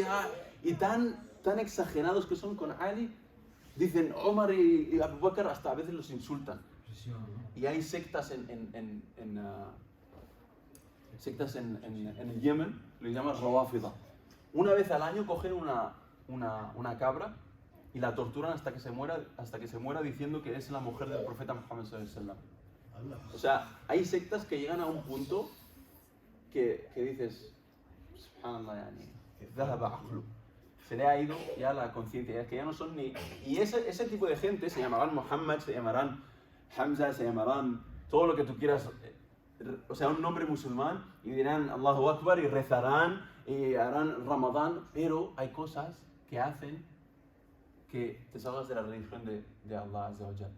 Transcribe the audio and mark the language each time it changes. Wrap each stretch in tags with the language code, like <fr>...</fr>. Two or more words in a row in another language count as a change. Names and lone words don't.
<es>Y tan exagerados que son con Ali, dicen Omar y Abu Bakr, hasta a veces los insultan. Y hay sectas en el Yemen, lo llaman Rawafida. Una vez al año cogen una cabra y la torturan hasta que se muera diciendo que es la mujer del profeta Muhammad</es> <ar>صلى الله عليه وسلم.</ar> <es>O sea, hay sectas que llegan a un punto que dices,</es> <ar>سبحان الله يعني,</ar> <es>se le ha ido ya la conciencia, que ya no son ni... Y ese tipo de gente se llamarán Muhammad, se llamarán Hamza, se llamarán todo lo que tú quieras, o sea, un nombre musulmán, y dirán</es> <ar>الله أكبر</ar> <es>y rezarán y harán Ramadán, pero hay cosas que hacen que te salgas de la religión de Allah</es> <ar>عز وجل.</ar>